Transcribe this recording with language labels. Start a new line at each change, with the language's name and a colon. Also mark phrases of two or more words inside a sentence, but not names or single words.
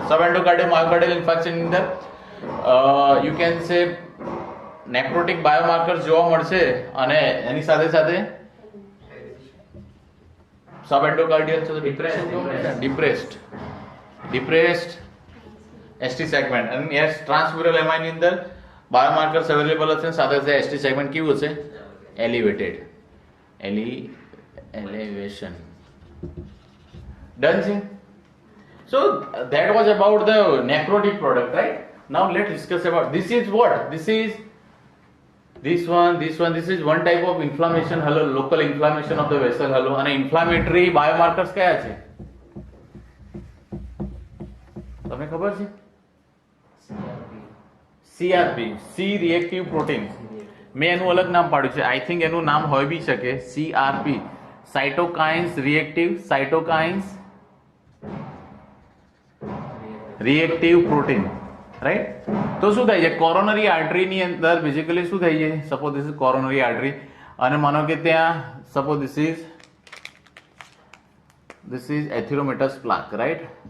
English: subendocardial myocardial infectionની
Gujarati: અંદર
English: you can say necrotic biomarkers
Gujarati: જોવા મળશે, અને એની સાથે સાથે સબએન્ડોકાર્ડિયલ છે તો
English: depressed ST segment.
Gujarati: અને યસ,
English: transmural MI
Gujarati: ની અંદર
English: biomarkers available
Gujarati: હશે, સાથે સાથે
English: ST segment
Gujarati: કેવું હશે, એલિવેટેડ,
English: elevation. Done, sir? So that was about the necrotic product, right? Now let's discuss about this is what? This is this one. This is one type of inflammation. Hello, local inflammation of the vessel. Hello, and inflammatory biomarkers
Gujarati: કયા છે? તમને ખબર છે?
English: CRP, C reactive protein.
Gujarati: મેં એનું અલગ નામ પાડ્યું છે,
English: I think
Gujarati: એનું નામ હોઈ બી શકે,
English: CRP, cytokines reactive protein, right.
Gujarati: તો શું થાય છે,
English: coronary arteryની
Gujarati: અંદર બેઝિકલી શું થઈ છે,
English: suppose this is coronary artery,
Gujarati: અને માનો કે ત્યાં
English: suppose this is atheromatous plaque, right.